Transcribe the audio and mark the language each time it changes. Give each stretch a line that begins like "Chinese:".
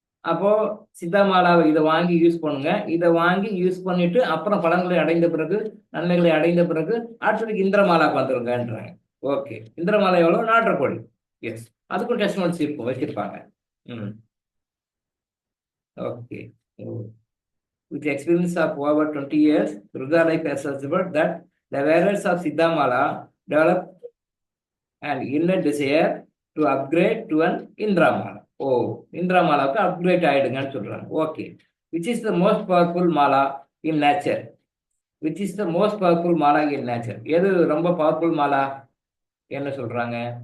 Tamil: அப்போ சித்தாமாலாவை இதை வாங்கி யூஸ் பண்ணுங்க. இதை வாங்கி யூஸ் பண்ணிட்டு அப்புறம் பலன்களை அடைந்த பிறகு, நன்மைகளை அடைந்த பிறகு அடுத்ததுக்கு இந்திரமாலாக்கு வந்துருங்கன்றாங்க. ஓகே, இந்திரமாலா எவ்வளோ? 4.5 கோடி. எஸ், அதுக்கும் டெஸ்டிமோனிஸ் இருக்கும், வச்சிருப்பாங்க. Okay.
English: With the experience of over 20 years, Rudra Life has observed that the wearers of Siddha Mala develop an inner desire to upgrade to an Indra Mala.
Tamil: O, Indira மாலாவுக்கு upgrade ஆயிடுங்கன்னு சொல்றாங்க. Okay.
English: Which is the most powerful mala in nature? Which is the most powerful mala in nature?
Tamil: எது ரொம்ப powerful Mala? என்ன சொல்றாங்க?